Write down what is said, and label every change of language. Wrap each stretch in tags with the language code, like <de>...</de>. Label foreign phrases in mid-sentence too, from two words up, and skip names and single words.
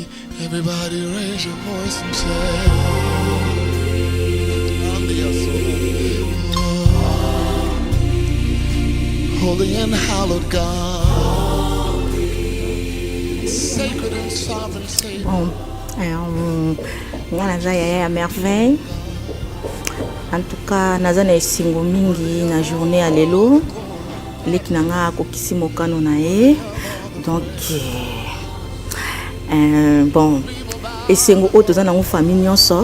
<en>Everybody raise your voice and say, holy and hallowed God, sacred and sovereign Savior.</en> <ln>Bon, nga naza yaya ya merveille.</ln> <fr>En tout cas,</fr> <ln>naza na esengo mingi na journée ya lelo. Leki na nga akokisi mokano na ye.</ln> <fr>Donc, bon,</fr> <ln>esengo oyo toza nango famille nyonso.</ln>